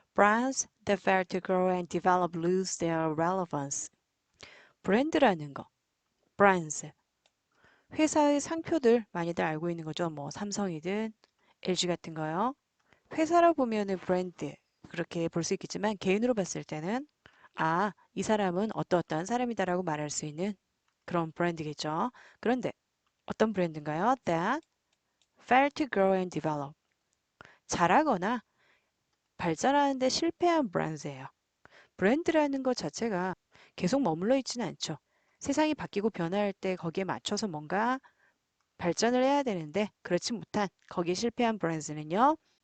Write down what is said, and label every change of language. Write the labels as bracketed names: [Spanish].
[English] Brands that fail to grow and develop lose their relevance. [Korean] 브랜드라는 거, brands. 회사의 상표들 많이들 알고 있는 거죠. 뭐 삼성이든 LG 같은 거요. 회사로 보면은 브랜드 그렇게 볼 수 있겠지만 개인으로 봤을 때는 이 사람은 어떠어떠한 사람이다라고 말할 수 있는 그런 브랜드겠죠. 그런데 어떤 브랜드인가요? [English] That fail to grow and develop. [Korean] 자라거나 발전하는데 실패한 브랜드예요. 브랜드라는 것 자체가 계속 머물러 있지는 않죠. 세상이 바뀌고 변화할 때 거기에 맞춰서 뭔가 발전을 해야 되는데 그렇지 못한 거기에 실패한 브랜드는요.